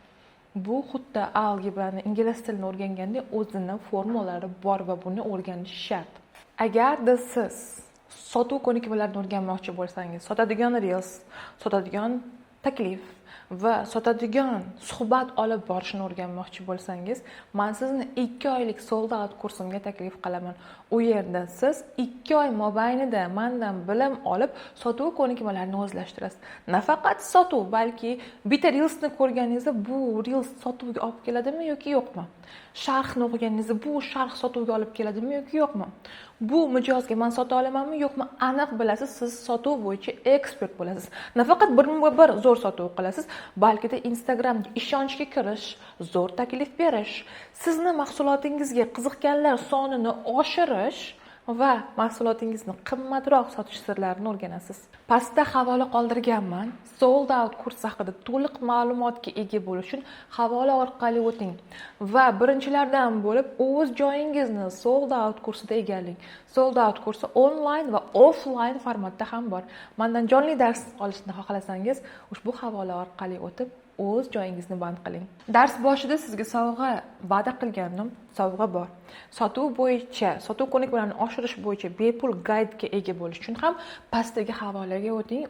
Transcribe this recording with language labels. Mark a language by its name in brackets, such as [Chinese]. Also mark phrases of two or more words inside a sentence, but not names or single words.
[Uzbek] Bu xuddi algebrani, ingliz tilini o'rgangandek o'zining formulalari bor va buni o'rganish shart. Agarda siz sotuv ko'nikmalarini o'rganmoqchi bo'lsangiz, sotadigan reels, sotadigan taklif va sotadigan suhbat olib borishni o'rganmoqchi bo'lsangiz, men sizni 2 oylik [English] sold out [Uzbek] kursimga taklif qilaman. U yerda siz 2 oy mobaynida mendan bilim olib, sotuv ko'nikmalarini o'zlashtirasiz. Nafaqat sotuv, balki bitta reelsni ko'rganingizda bu reels sotuvga olib keladimi yoki yo'qmi? Sharhni o'qiganingizda bu sharh sotuvga olib keladimi yoki yo'qmi? Bu mijozga men sota olamanmi yo'qmi? Aniq bilasiz, siz sotuv bo'yicha ekspert bo'lasiz. Nafaqat bir zo'r sotuv qilasiz, balki de Instagramga ishonchga kirish, zo'r taklif berish, sizni mahsulotingizga qiziqganlar sonini oshirish va mahsulotingizni qimmatroq sotish sirlarini o'rganasiz. Pastda havola qoldirganman. [English] Sold out [Uzbek] kurs haqida to'liq ma'lumotga ega bo'lish uchun havola orqali o'ting va birinchilardan bo'lib o'z joyingizni [English] sold out [Uzbek] kursida egallang. [English] Sold out [Uzbek] kursi onlayn va offlayn formatda ham bor. Mendan jonli dars olishni xohlasangiz, ushbu havola orqali o'tib o'z joyingizni band qiling. Dars boshida sizga sovg'a va'da qilganim sovg'a bor. Sotuv bo'yicha, sotuv ko'nikmalarini oshirish bo'yicha bepul gaydga ega bo'lish uchun ham pastdagi havolaga o'ting.